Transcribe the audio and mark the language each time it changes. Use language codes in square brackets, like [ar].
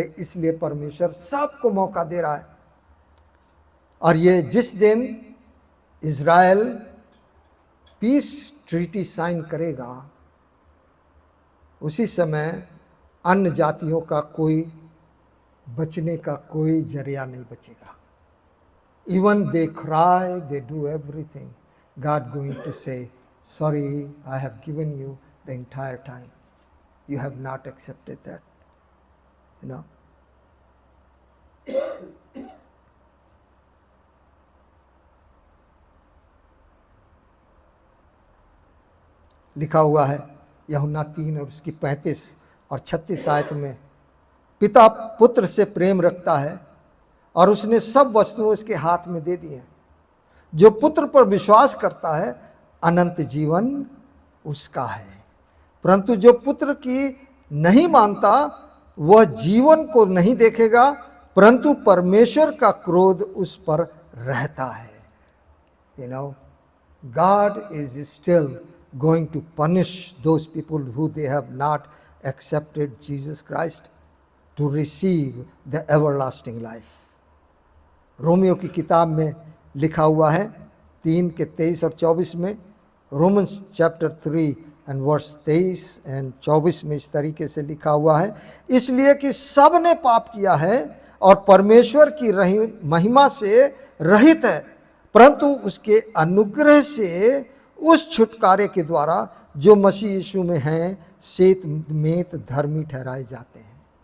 [hi] इसलिए परमेश्वर सबको मौका दे रहा है। और ये जिस दिन इज़राइल पीस ट्रीटी साइन करेगा, उसी समय अन्य जातियों का कोई बचने का कोई जरिया नहीं बचेगा। [en] Even they cry, they do everything, God going to say, sorry, I have given you the entire time. You have not accepted that. You know. [hi] लिखा हुआ है यूहन्ना 3 और उसकी 35 और 36 आयत में, पिता पुत्र से प्रेम रखता है और उसने सब वस्तुएं उसके हाथ में दे दी हैं। जो पुत्र पर विश्वास करता है अनंत जीवन उसका है, परंतु जो पुत्र की नहीं मानता वह जीवन को नहीं देखेगा, परंतु परमेश्वर का क्रोध उस पर रहता है। [en] You know, God is still going to punish those people who they have not accepted Jesus Christ to receive the everlasting life. [hi] Romeo की किताब में लिखा हुआ है 3 के 23 और 24 में, [en] Romans chapter 3 and verse 23 and 24 [hi] में इस तरीके से लिखा हुआ है, इसलिए कि सब ने पाप किया है और परमेश्वर की महिमा से रहित है, परंतु उसके अनुग्रह से उस छुटकारे के द्वारा जो मसीह यीशु में हैं सेत में धर्मी ठहराए जाते हैं।